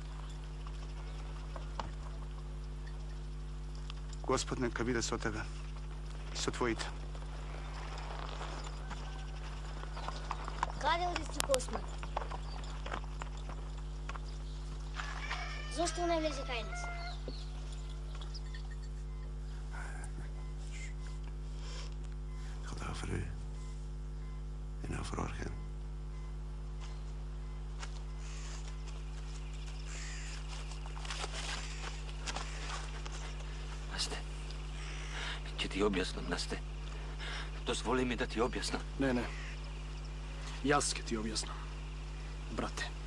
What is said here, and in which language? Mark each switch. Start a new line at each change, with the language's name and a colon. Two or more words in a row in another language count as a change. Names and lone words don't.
Macedonian: Господ нека биде со тебе и со твоите. Каде оди Strico Осман? Зошто не влезе кај нас?
Dutch: Het gaat over u. En over Orgen.
Macedonian: Насте, ќе ти објаснам, Насте. Дозволи ми да ти објаснам. Не. Јас ќе ти објаснам, брате.